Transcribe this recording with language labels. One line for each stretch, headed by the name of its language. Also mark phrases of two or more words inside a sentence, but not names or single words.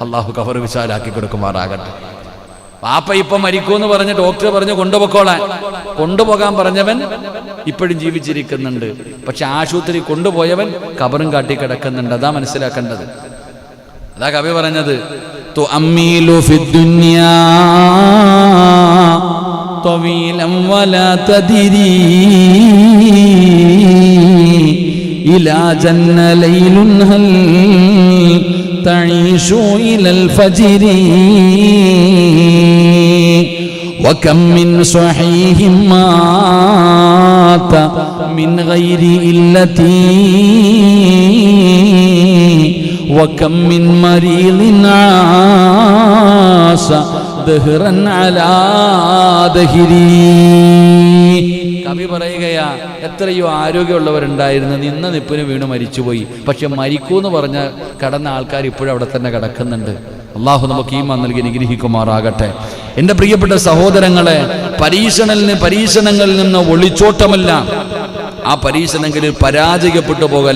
Malayalam: അള്ളാഹു കബർ വിശാലാക്കി കൊടുക്കുമാറാകട്ടെ. പാപ്പ ഇപ്പം മരിക്കൂന്ന് പറഞ്ഞ് ഡോക്ടർ പറഞ്ഞ് കൊണ്ടുപോകാൻ പറഞ്ഞവൻ ഇപ്പോഴും ജീവിച്ചിരിക്കുന്നുണ്ട്. പക്ഷെ ആശുപത്രി കൊണ്ടുപോയവൻ കബറും കാട്ടി കിടക്കുന്നുണ്ട്. അതാ മനസ്സിലാക്കേണ്ടത്. അതാ കവി പറഞ്ഞത്,
Arabic: تؤمل في الدنيا طويلا ولا تدري إلى جن ليل هل تعيش إلى الفجر وكم من صحيح مات من غير إلة وكم من مريض عاش دهرا على دهري.
Malayalam: കവി പറയുകയാ, എത്രയോ ആരോഗ്യമുള്ളവരുണ്ടായിരുന്നു, നിന്ന നിപ്പിന് വീണ് മരിച്ചുപോയി. പക്ഷെ മരിക്കൂന്ന് പറഞ്ഞ കടന്ന ആൾക്കാർ ഇപ്പോഴും അവിടെ തന്നെ കിടക്കുന്നുണ്ട്. അള്ളാഹു നമുക്ക് ഈമാൻ നൽകി അനുഗ്രഹിക്കുമാറാകട്ടെ. എൻ്റെ പ്രിയപ്പെട്ട സഹോദരങ്ങളെ, പരീക്ഷണങ്ങളിൽ നിന്ന് ഒളിച്ചോട്ടമല്ല, ആ പരീക്ഷണങ്ങളിൽ പരാജയപ്പെട്ടു പോകല.